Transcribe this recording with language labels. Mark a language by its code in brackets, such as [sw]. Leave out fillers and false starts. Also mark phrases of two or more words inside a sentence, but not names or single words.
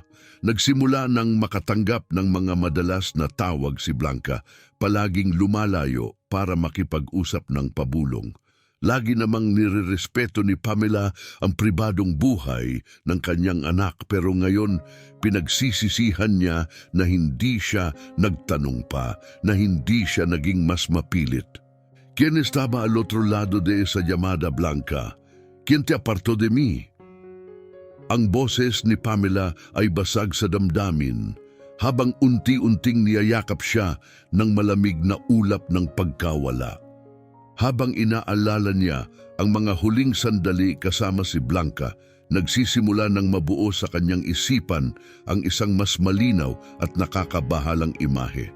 [tl] Nagsimula nang makatanggap ng mga madalas na tawag si Blanca, palaging lumalayo para makipag-usap ng pabulong. Lagi namang nirerespeto ni Pamela ang pribadong buhay ng kanyang anak, pero ngayon pinagsisisihan niya na hindi siya nagtanong pa, na hindi siya naging mas mapilit. [es] ¿Quién estaba al otro lado de esa llamada, Blanca? ¿Quién te apartó de mí? [tl] Ang boses ni Pamela ay basag sa damdamin habang unti-unting niyayakap siya ng malamig na ulap ng pagkawala. Habang inaalala niya ang mga huling sandali kasama si Blanca, nagsisimula ng mabuo sa kanyang isipan ang isang mas malinaw at nakakabahalang imahe.